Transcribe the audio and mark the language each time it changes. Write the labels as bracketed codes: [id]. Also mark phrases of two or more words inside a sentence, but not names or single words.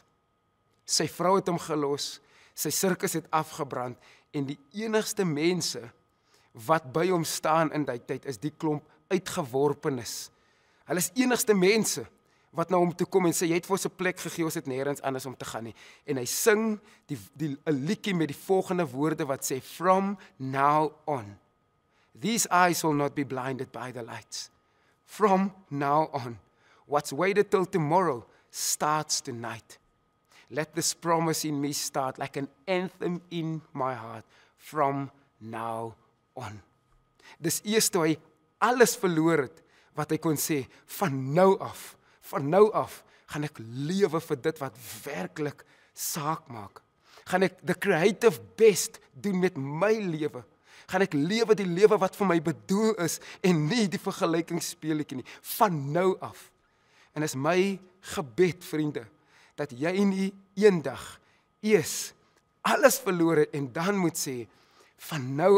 [af] Sy vrou het hom gelos, sy sirkus het afgebrand, en die enigste mense wat by hom staan in die tyd is die klomp uitgeworpenes. Hulle is enigste mense wat na hom toe kom en sê, jy het vir ons 'n plek gegee, ons het nêrens anders om te gaan nie. En hy sing 'n liedjie met die volgende woorde wat sê, [en] from now on, these eyes will not be blinded by the lights. From now on, what's waited till tomorrow starts tonight. Let this promise in me start like an anthem in my heart, from now on. [af] Dis eers toe hy alles verloor het, wat hy kon sê, van nou af, gaan ek lewe vir dit wat werklik saak maak. Gaan ek [en] the creative best [af] doen met my lewe. Gaan ek lewe die lewe wat vir my bedoel is, en nie die vergelykingsspeletjie nie, van nou af. En is my gebed, vriende, dat jy nie eendag eers alles verloor het en dan moet sê, van nou